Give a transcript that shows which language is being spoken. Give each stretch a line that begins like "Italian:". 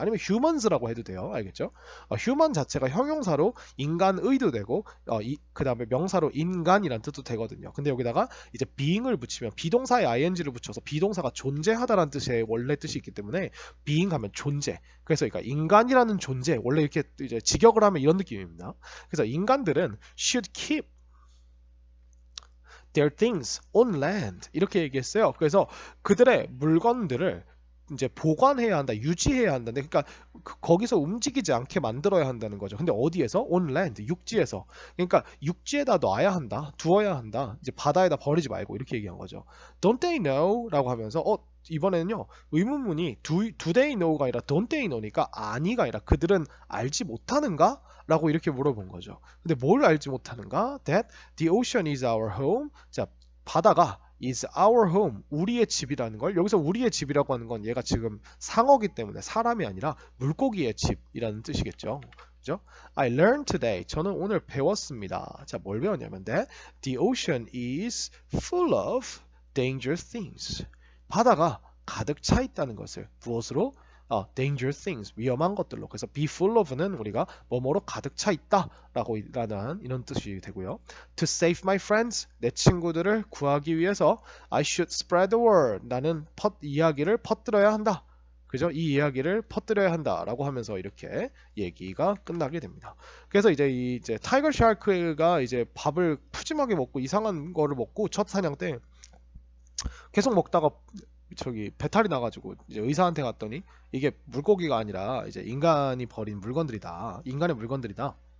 Korean: 아니면 humans라고 해도 돼요. 알겠죠? human 자체가 형용사로 인간의도 되고 그 다음에 명사로 인간이란 뜻도 되거든요. 근데 여기다가 이제 being을 붙이면 비동사에 ing를 붙여서 비동사가 존재하다라는 뜻의 원래 뜻이 있기 때문에 being 하면 존재. 그래서 그러니까 인간이라는 존재 원래 이렇게 이제 직역을 하면 이런 느낌입니다. 그래서 인간들은
English: should keep their things on land
Korean: 이렇게 얘기했어요. 그래서 그들의 물건들을 이제 보관해야 한다, 유지해야 한다. 그러니까 거기서 움직이지 않게 만들어야 한다는 거죠. 근데 어디에서?
English: on land, 육지에서.
Korean: 그러니까 육지에다 놔야 한다, 두어야 한다. 이제 바다에다 버리지 말고 이렇게 얘기한 거죠.
English: Don't they know?
Korean: 라고 하면서 이번에는요 의문문이 do they know가 아니라 don't they know니까 아니가 아니라 그들은 알지 못하는가? 라고 이렇게 물어본 거죠. 근데 뭘 알지 못하는가?
English: That the ocean is our home.
Korean: 자, 바다가
English: is our home,
Korean: 우리의 집이라는 걸, 여기서 우리의 집이라고 하는 건 얘가 지금 상어기 때문에 사람이 아니라 물고기의 집이라는 뜻이겠죠. 그죠?
English: I learned today.
Korean: 저는 오늘 배웠습니다. 자, 뭘 배웠냐면
English: that the ocean is full of dangerous things.
Korean: 바다가 가득 차 있다는 것을 무엇으로?
English: dangerous things,
Korean: 위험한 것들로. 그래서 be full of는 우리가 뭐뭐로 가득 차 있다라고 라는 이런 뜻이 되고요.
English: To save my friends,
Korean: 내 친구들을 구하기 위해서
English: I should spread the word.
Korean: 나는 이야기를 퍼뜨려야 한다. 그죠? 이 이야기를 퍼뜨려야 한다라고 하면서 이렇게 얘기가 끝나게 됩니다. 그래서 이제 타이거 샤크가 이제 밥을 푸짐하게 먹고 이상한 거를 먹고 첫 사냥 때 계속 먹다가 저기 배탈이 나가지고 이제 의사한테 갔더니 이게 물고기가 아니라 이제 인간이 버린 물건들이다. 인간의 물건들이다.